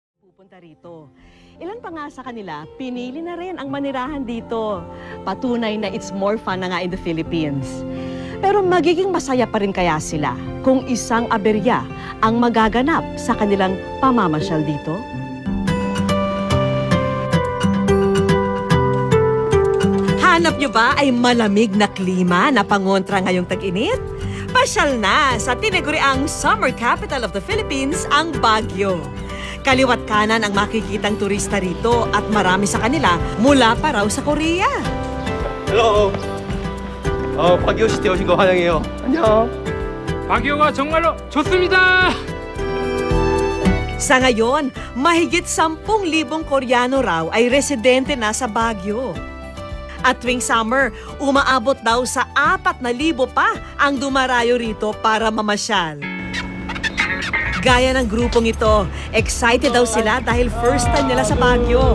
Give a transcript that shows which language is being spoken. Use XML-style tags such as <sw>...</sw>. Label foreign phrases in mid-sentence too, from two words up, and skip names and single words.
<tl>pupunta rito. Ilan pa nga sa kanila, pinili na rin ang manirahan dito. Patunay na</tl> <en>it's more fun</en> <tl>na nga</tl> <en>in the Philippines.</en> <tl>Pero magiging masaya pa rin kaya sila kung isang aberya ang magaganap sa kanilang pamamasyal dito? Hanap nyo ba ay malamig na klima na pangontra ngayong tag-init? Pasyal na sa tinaguriang</tl> <en>summer capital of the Philippines,</en> <tl>ang Baguio. Kaliwat kanan ang makikitang turista rito at marami sa kanila mula pa raw sa Korea. Hello.</tl> <ko>바기오 시티에 오신 거 환영해요. 안녕. 바기오가 정말로 좋습니다.</ko> <tl>Sa ngayon, mahigit 10,000 Koreano raw ay residente na sa Baguio. At tuwing summer, umaabot daw sa 4,000 pa ang dumarayo rito para mamasyal. Gaya ng grupong ito, excited daw sila dahil</tl> <en>first time</en> <tl>nila sa Baguio.</tl>